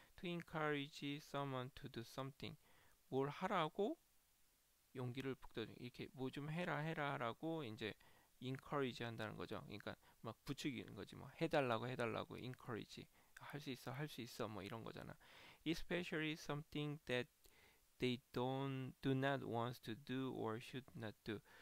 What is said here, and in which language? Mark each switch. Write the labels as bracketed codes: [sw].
[en] To encourage someone to do something. [ko] 뭘 하라고 용기를 북돋우 이렇게 뭐 좀 해라라고 이제 encourage 한다는 거죠. 그러니까 막 부추기는 거지. 뭐 해달라고 encourage 할 수 있어 뭐 이런 거잖아. [en] Especially something that they do not want to do or should not do.